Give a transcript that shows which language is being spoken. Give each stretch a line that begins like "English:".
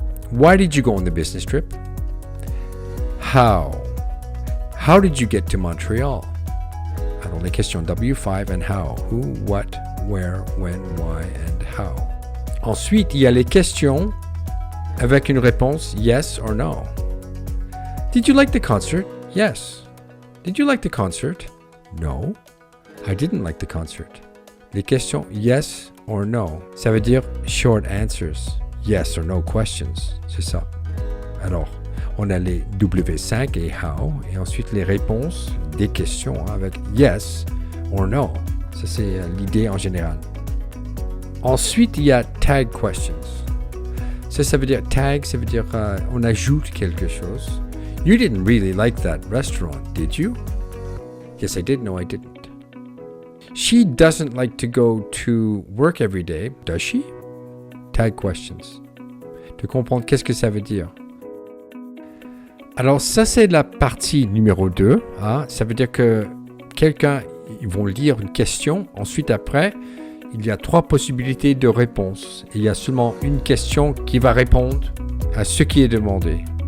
English: Why did you go on the business trip? How did you get to Montreal?
French: Alors, les questions
English: W5 and how. Who, what, where, when, why, and how.
French: Ensuite, il y a les questions avec une réponse
English: yes or no. Did you like the concert? Yes. Did you like the concert? No. I didn't like the concert.
French: Les questions
English: yes or no.
French: Ça veut dire
English: short answers. Yes or no questions.
French: C'est ça. Alors, on a les W5 et how, et ensuite les réponses des questions avec
English: yes or no.
French: Ça, c'est l'idée en général. Ensuite, il y a tag questions. Ça veut dire tag, ça veut dire on ajoute quelque chose.
English: You didn't really like that restaurant, did you? Yes, I did. No, I didn't. She doesn't like to go to work every day, does she? Tag questions.
French: De comprendre qu'est-ce que ça veut dire. Alors, ça, c'est la partie numéro 2. Ça veut dire que ils vont lire une question. Ensuite, après, il y a 3 possibilités de réponse. Il y a seulement une question qui va répondre à ce qui est demandé.